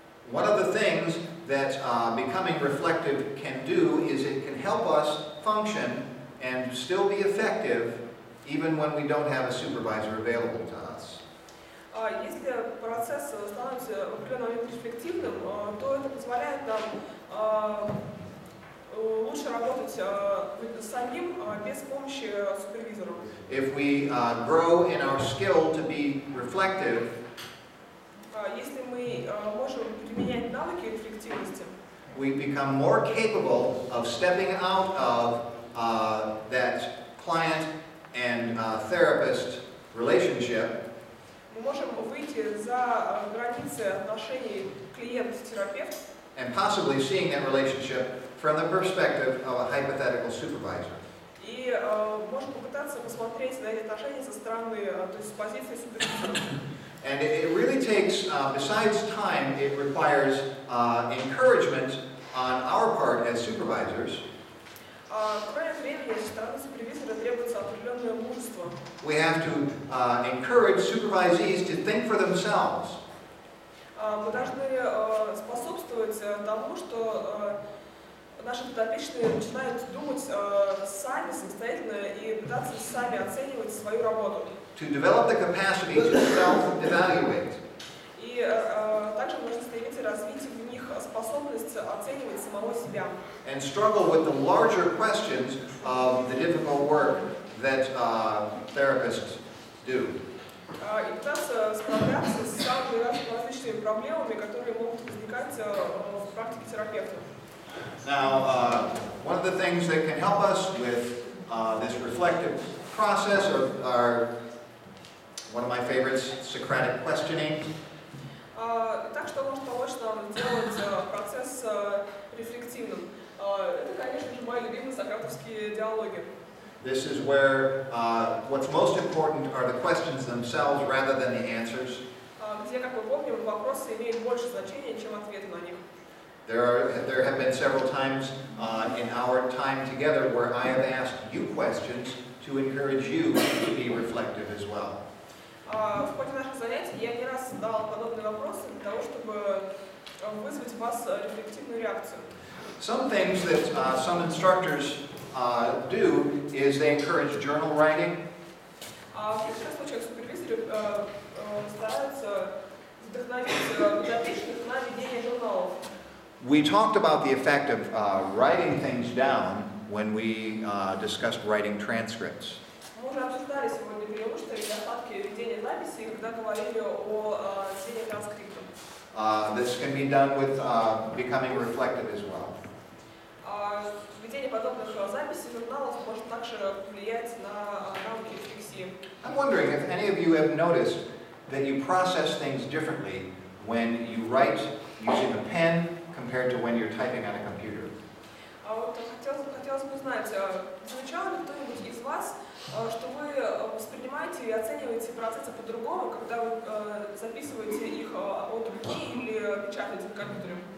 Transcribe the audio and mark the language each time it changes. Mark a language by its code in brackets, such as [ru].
[en] One of the things that becoming reflective can do is it can help us function and still be effective even when we don't have a supervisor available to us. [ru] Если процесс становится в определенный момент рефлективным, то это позволяет нам лучше работать самим без помощи супервизора. [en] If we grow in our skill to be reflective, [ru] Если мы можем применять навыки эффективности, [en] we become more capable of stepping out of that client and therapist relationship [ru] мы можем выйти за границы отношений клиент-терапевт [en] and possibly seeing that relationship from the perspective of a hypothetical supervisor. [ru] и можем попытаться посмотреть на эти отношения со стороны, то есть с позиции супервизора. [en] And it really takes, besides time, it requires encouragement on our part as supervisors. [ru] Кроме времени, со стороны супервизора требуется определенное мужество. [en] We have to encourage supervisees to think for themselves. [ru] Мы должны способствовать тому, что наши подопечные начинают думать сами, самостоятельно и пытаться сами оценивать свою работу. [en] To develop the capacity to self-evaluate. [ru] И также нужно стремиться развить в них способность оценивать самого себя. [en] And struggle with the larger questions of the difficult work that therapists do. [ru] И пытаться справляться с самыми различными проблемами, которые могут возникать в практике терапевта. [en] Now, one of the things that can help us with this reflective process are one of my favorites, Socratic questioning. [ru] Так что может помочь нам сделать процесс рефлективным. Это, конечно же, мои любимые сократовские диалоги. [en] This is where what's most important are the questions themselves rather than the answers. [ru] Где, как мы помним, вопросы имеют больше значения, чем ответы на них. [en] There have been several times in our time together where I have asked you questions to encourage you to be reflective as well. [ru] В ходе наших занятий я не раз задавал подобные вопросы для того, чтобы вызвать в вас рефлективную реакцию. [en] Some things that some instructors do is they encourage journal writing. [ru] В некоторых случаях супервизоры стараются вдохновить подопечных на ведение журналов. [en] We talked about the effect of writing things down when we discussed writing transcripts. [ru] Мы уже обсуждали сегодня преимущества и недостатки ведения записи, когда говорили о ведении транскриптов. [en] This can be done with becoming reflective as well. [ru] Ведение подобных записей журналов может также влиять на навыки рефлексии. [en] I'm wondering if any of you have noticed that you process things differently when you write using a pen compared to when you're typing on a computer. [ru] Вот хотелось бы узнать, замечал ли кто-нибудь из вас, что вы воспринимаете и оцениваете процессы по-другому, когда вы записываете их от руки или печатаете на компьютере?